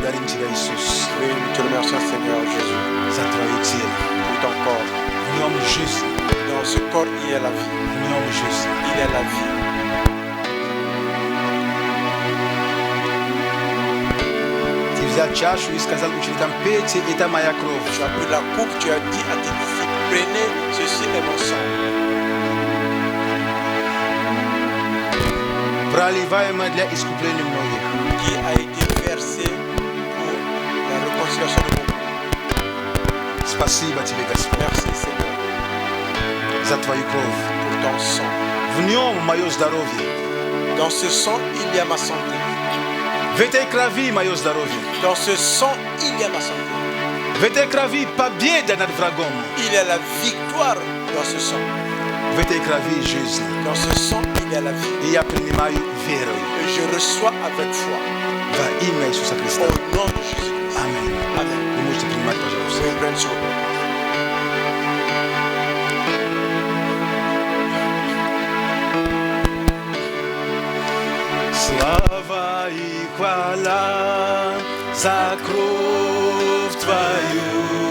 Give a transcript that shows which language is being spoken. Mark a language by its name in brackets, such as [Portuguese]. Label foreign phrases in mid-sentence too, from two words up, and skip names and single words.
[Russian] тебя, Иисус, [French] Oui, nous te remercions, Seigneur Jésus, [Russian] за Твое тело. [French] pour ton corps. [Russian] В нем жизнь, [French] Dans ce corps, il y a la vie. [Russian] в нем жизнь. [French] Il y a la vie. [Russian] Ты взял чашу и сказал ученикам: пейте, это моя кровь. [French] Tu as pris la coupe, tu as dit à tes disciples, prenez, ceci est mon sang, [Russian] Проливаемое для искупления многих. [French] qui a été versé pour la réconciliation de beaucoup. [Russian] Спасибо тебе, Господь, [French] Merci, Seigneur, [Russian] за Твою кровь. [French] pour ton sang. [Russian] В нем мое здоровье. [French] Dans ce sang, il y a ma santé. [Russian] В этой крови мое здоровье. [French] Dans ce sang, il y a ma santé. [Russian] В этой крови победа над врагом. [French] Il y a la victoire dans ce sang. [Russian] В этой крови жизнь. [French] Dans ce sang, il y a la vie. [Russian] И я принимаю верой [French] Et je reçois avec foi. [Russian] во имя Иисуса Христа. [French] Au nom de Jésus-Christ. [Russian] Аминь. [French] Amen. [Russian] Вы можете принимать, пожалуйста. [French] Oui, prends soin. [Russian] Слава и хвала за кровь Твою.